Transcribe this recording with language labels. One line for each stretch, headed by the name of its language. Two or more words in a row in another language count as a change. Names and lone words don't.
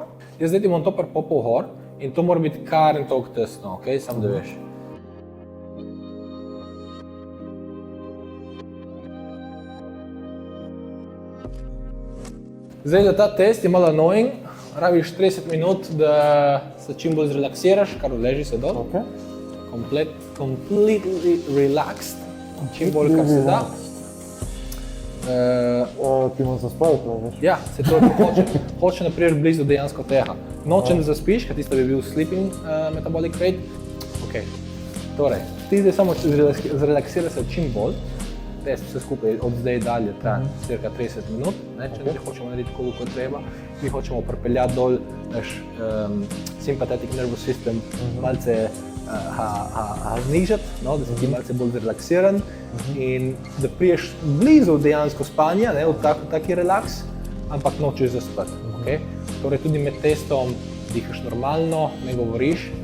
Slovenian: Jaz zdaj ti bom to pripopil gor in to mora biti kar in toliko tesno, ok? Samo da veš. Zdaj, da ta test je malo annoying, rabiš 30 minut, da se čim bolj zrelaksiraš, kar odleži se dol.
English: Completely relaxed,
Slovenian: čim bolj, kar se da. Ti moraš zaspati, to veš? Ja, se to hoče. Hoče, da priješ blizu dejansko tega. Nočem, da zaspiš, ker tisto bi bil
English: sleeping metabolic rate.
Slovenian: Ok, torej, ti zdaj samo zrelaksiraš se čim bolj. Test vse skupaj od zdaj dalje traja cirka 30 minut, če ne hočemo narediti koliko treba. Mi hočemo pripeljati dol naš
English: sympathetic nervous system,
Slovenian: malce znižati, da si ti malce bolj zrelaksiran in da priješ blizu dejansko spanja, v taki relaks, ampak nočeš zaspati. Torej tudi med testom dihaš normalno, ne govoriš.